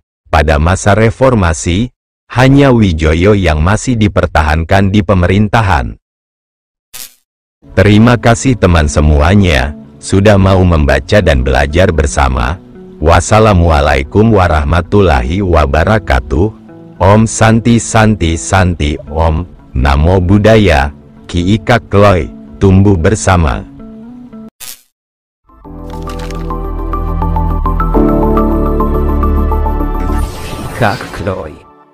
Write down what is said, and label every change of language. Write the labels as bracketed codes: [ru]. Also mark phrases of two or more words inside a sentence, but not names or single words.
[id] Pada masa reformasi, hanya Wijoyo yang masih dipertahankan di pemerintahan. Terima kasih teman semuanya, sudah mau membaca dan belajar bersama. [ar] والسلام عليكم ورحمة الله وبركاته. [sa] ॐ शान्ति शान्ति शान्ति ॐ. [pi] Namo Buddhaya. [id] Ki Ika Kloy. Tumbuh bersama. Kak Kloy.